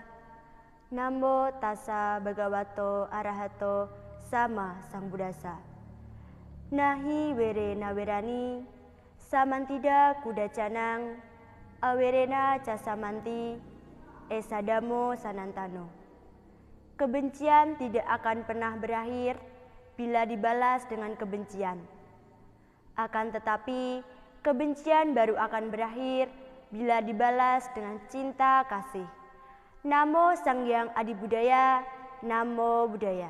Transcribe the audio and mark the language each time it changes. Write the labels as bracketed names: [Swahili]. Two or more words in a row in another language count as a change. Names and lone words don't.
[Pali] Namo tassa bhagavato arahato sama sambuddhassa. Nahi were nawerani samantida kudacanang awerena casamanti esadamo sanantano. [Indonesian] Kebencian tidak akan pernah berakhir bila dibalas dengan kebencian. Akan tetapi, kebencian baru akan berakhir bila dibalas dengan cinta kasih. [Pali] Namo Sang Hyang Adi Budaya, Namo Buddhaya.